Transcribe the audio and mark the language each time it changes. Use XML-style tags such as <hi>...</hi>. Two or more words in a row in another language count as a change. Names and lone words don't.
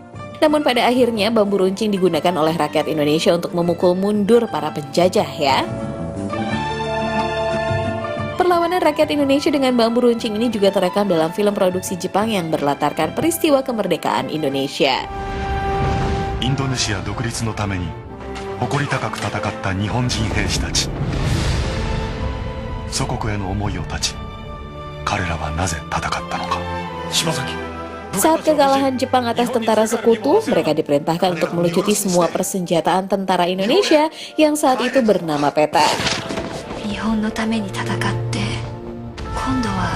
<id>Namun pada akhirnya bambu runcing digunakan oleh rakyat Indonesia untuk memukul mundur para penjajah ya. Perlawanan rakyat Indonesia dengan bambu runcing ini juga terekam dalam film produksi Jepang yang berlatarkan peristiwa kemerdekaan Indonesia.</id> <ja>インドネシア独立のために誇り高く戦った日本人兵士たち、祖国への思いを断ち、彼らはなぜ戦ったのか。島崎</ja> <id>Saat kekalahan Jepang atas tentara sekutu, mereka diperintahkan untuk melucuti semua persenjataan tentara Indonesia yang saat itu bernama peta.</id> <ja>日本のために戦って、今度は</ja>